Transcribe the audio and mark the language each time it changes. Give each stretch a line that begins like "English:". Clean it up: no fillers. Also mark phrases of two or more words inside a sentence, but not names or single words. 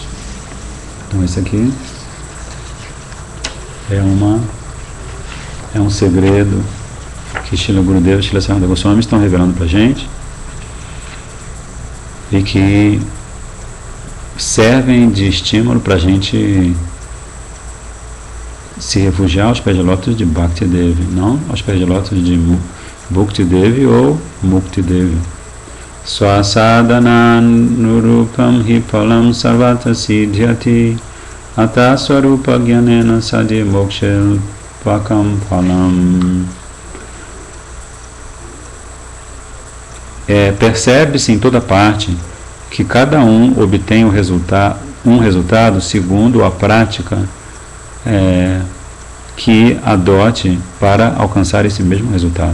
Portuguese: Então esse aqui é um segredo que Srila Gurudeva e Srila Sanatana Goswami estão revelando para a gente, e que servem de estímulo para a gente se refugiar aos pés de lótus de Bhakti Devi, não aos pés de lótus de Bhukti Devi ou Mukti Devi.
Sanskrit: Swasadana nurupam hi palam sarvata siddhyati ata swarupa gyanena sadhi moksha pakam palam.
Portuguese: Percebe-se em toda parte que cada um obtém um resultado segundo a prática que adote para alcançar esse mesmo resultado.